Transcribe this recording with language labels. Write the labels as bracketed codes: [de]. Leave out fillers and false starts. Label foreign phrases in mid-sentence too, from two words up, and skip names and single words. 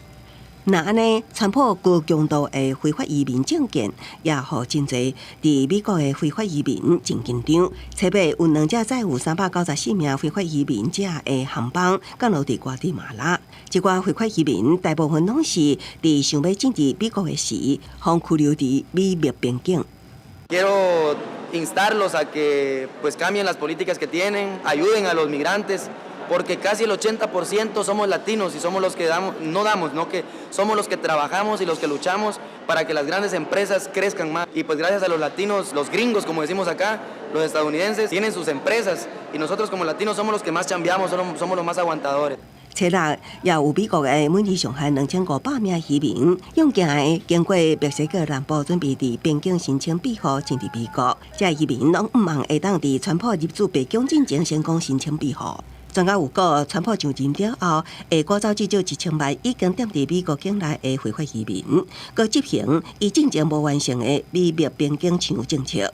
[nan] 那安尼，川普高强度的非法移民政见，也互真侪伫美国的非法移民真紧张。特别有2架载有394名非法移民者的航班降落伫瓜地马拉。这寡非法移民大部分拢是伫想要进入美国的时，互拘留伫美墨边境。 [es] Quiero instarlos a que pues cambien las políticas que tienen, ayuden a los migrantes, porque casi el 80% somos latinos y somos los que que somos los que trabajamos y los que luchamos para que las grandes empresas crezcan más. Y pues gracias a los latinos, los gringos como decimos acá, los estadounidenses tienen sus empresas y nosotros como latinos somos los que más chambeamos, somos los más aguantadores. [nan] 初六也有美国的每日上限2500名移民，用行的经过墨西哥南部，准备伫边境申请庇护进入美国。这移民拢毋望会当伫川普入驻白宫之前成功申请庇护。专家有讲，川普上任了后，会赶走至少1000万已经踮伫美国境内的非法移民，佮执行伊之前无完成的美墨边境墙政策。